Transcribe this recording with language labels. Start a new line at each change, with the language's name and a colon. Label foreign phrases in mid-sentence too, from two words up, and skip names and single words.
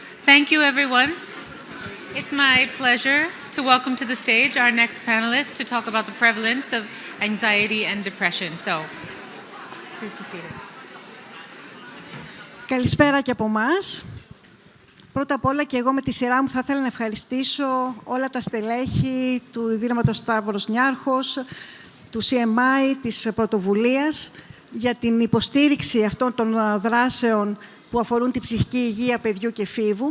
English: Thank you, everyone. It's my pleasure to welcome to the stage our next panelist to talk about the prevalence of anxiety and depression. So, please be seated.
Greek: Καλησπέρα και από εμάς. Πρώτα απ' όλα και εγώ με τη σειρά μου θα ήθελα να ευχαριστήσω όλα τα στελέχη του Ιδρύματος Σταύρος Νιάρχος, του CMI, της πρωτοβουλίας, για την υποστήριξη αυτών των δράσεων που αφορούν την ψυχική υγεία παιδιού και εφήβου.